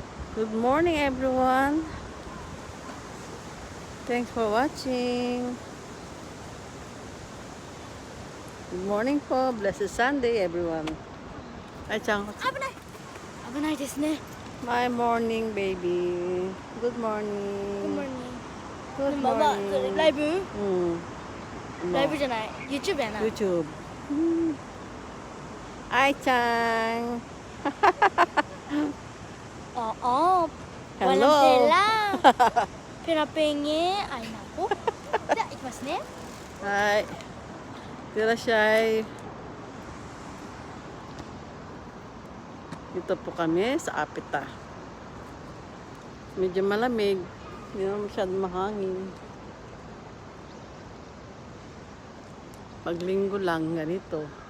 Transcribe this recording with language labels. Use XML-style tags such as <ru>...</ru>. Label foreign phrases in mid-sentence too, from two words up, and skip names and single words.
<en>Good morning, everyone. Thanks for watching. Good morning po. Blessed Sunday, everyone.</en> <tl>Ay, Chang.</tl> <ja>危ないですね。</ja> <en>My morning, baby. Good morning. Good</en> <ja>ママ、それ</ja> <en>morning.</en> <ja>ライブ？ライブ</ja> <en>No.</en> <ja>じゃない。YouTube やな。 YouTube.</ja> <tl>Ay, Chang. Oo.</tl> <en>Hello.</en> <tl>Walang pera. Pera pengen. Ay, naku.</tl> <ja>じゃあ、行きますね。</ja> <tl>Hi. Tira siya. Dito po kami sa Apita. Medyo malamig. Hindi naman masyadong mahangin. Paglinggo lang, ganito.</tl>